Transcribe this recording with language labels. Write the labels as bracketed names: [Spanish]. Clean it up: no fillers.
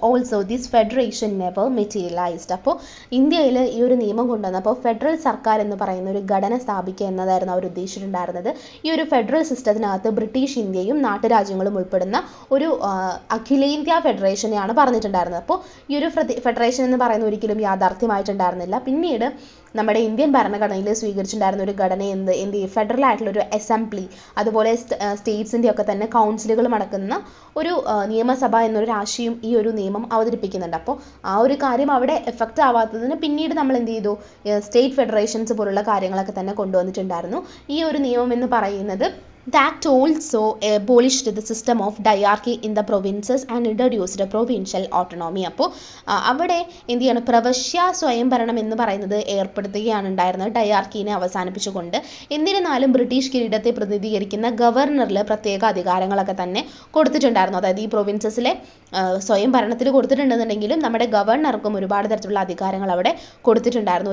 [English] Also this federation never materialized. [Malayalam] അപ്പോൾ ഇന്ത്യയിൽ ഈ ഒരു നിയമം കൊണ്ടുവന്നപ്പോൾ ഫെഡറൽ സർക്കാർ എന്ന് പറയുന്ന ഒരു ഘടന സ്ഥാപിക്കുക എന്നതായിരുന്നു അവർ ഉദ്ദേശിച്ചിട്ടുണ്ടായിരുന്നത്. ഈ ഒരു ഫെഡറൽ സിസ്റ്റത്തിനകത്ത് ബ്രിട്ടീഷ് ഇന്ത്യയും നാട്ടുരാജ്യങ്ങളും ഉൾപ്പെടുന്ന ഒരു അഖിലേന്ത്യാ ഫെഡറേഷനെയാണ് പറഞ്ഞിട്ടുണ്ടായിരുന്നത്. അപ്പോൾ ഈ ഒരു ഫെഡറേഷൻ എന്ന് പറയുന്നത് ഒരിക്കലും യാഥാർത്ഥ്യമായിട്ടുണ്ടായിരുന്നില്ല. പിന്നീട് നമ്മുടെ ഇന്ത്യൻ ഭരണഘടനയിൽ സ്വീകരിച്ചിട്ടുണ്ടായിരുന്ന ഒരു ഘടന എന്ത് ഫെഡറൽ ആയിട്ടുള്ള ഒരു അസംബ്ലി, അതുപോലെ സ്റ്റേറ്റ്സിൻ്റെ ഒക്കെ തന്നെ കൗൺസിലുകൾ അടക്കുന്ന ഒരു നിയമസഭ എന്നൊരു ആശയം ഈ ഒരു നിയമം അവതരിപ്പിക്കുന്നുണ്ട്. അപ്പോൾ ആ ഒരു കാര്യം അവിടെ എഫക്റ്റ് ആവാത്തതിന് പിന്നീട് നമ്മൾ എന്ത് ചെയ്തു, സ്റ്റേറ്റ് ഫെഡറേഷൻസ് പോലുള്ള കാര്യങ്ങളൊക്കെ തന്നെ കൊണ്ടുവന്നിട്ടുണ്ടായിരുന്നു. ഈ ഒരു നിയമം എന്ന് പറയുന്നത് [English] The act also abolished the system of diarchy in the provinces and introduced a provincial autonomy. [Malayalam] അപ്പോൾ അവിടെ എന്ത് ചെയ്യണം, പ്രവശ്യ സ്വയംഭരണം എന്ന് പറയുന്നത് ഏർപ്പെടുത്തുകയാണ് ഉണ്ടായിരുന്നത്, ഡയാർക്കീനെ അവസാനിപ്പിച്ചുകൊണ്ട്. എന്നിരുന്നാലും ബ്രിട്ടീഷ് കിരീടത്തെ പ്രതിനിധീകരിക്കുന്ന ഗവർണറിൽ പ്രത്യേക അധികാരങ്ങളൊക്കെ തന്നെ കൊടുത്തിട്ടുണ്ടായിരുന്നു. അതായത് ഈ പ്രൊവിൻസസിലെ സ്വയംഭരണത്തിൽ കൊടുത്തിട്ടുണ്ടെന്നുണ്ടെങ്കിലും നമ്മുടെ ഗവർണർക്കും ഒരുപാട് തരത്തിലുള്ള അധികാരങ്ങൾ അവിടെ കൊടുത്തിട്ടുണ്ടായിരുന്നു.